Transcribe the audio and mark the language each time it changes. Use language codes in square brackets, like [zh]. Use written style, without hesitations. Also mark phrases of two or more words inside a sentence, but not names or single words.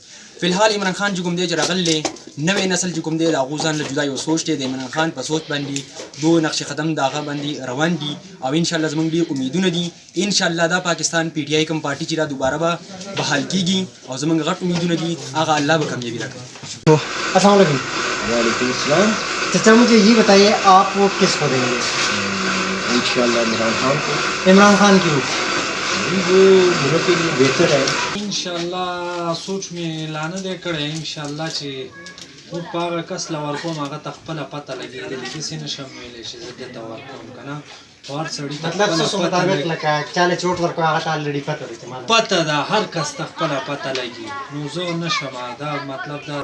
[ps] فی الحال عمران خان چې کوم دی چې راغلی نوی نسل چې کوم دی د هغو ځان له جدا یو سوچ دی د عمران خان په سوچ باندې دو نقش قدم د هغه باندې روان دي او انشاءالله زموږ ډېر امیدونه دي انشاءالله دا پاکستان پی ټي آی کوم پارټي چې دا دوباره به بحال کېږي او زموږ غټ امیدونه دي هغه الله به کامیابي راکړي. [ar] السلام علیکم. وعلیکم السلام. [ur] چچا مجھے یہ بتائیے آپ ووٹ کس کو دیں گے؟ انشاءاللہ عمران خان کو. عمران خان کیوں؟ وہ ملک کے لیے بہتر ہے. [ps] انشاءالله سوچ مې لا نه دی کړی، انشاءالله چې خو په هغه کس له ورکوم هغه ته خپله پته لګېدلې داسې نه شم ویلی چې زه دې ته ورکوم که نه خو هر سړي ته مطلب خپله څه پته مطابق لګي. لکه چاله چې ووټ ورکوي هغه ته الریډي پته ده چې ما پته ده هر کس ته خپله پته لګي نو زه نه شم دا مطلب دا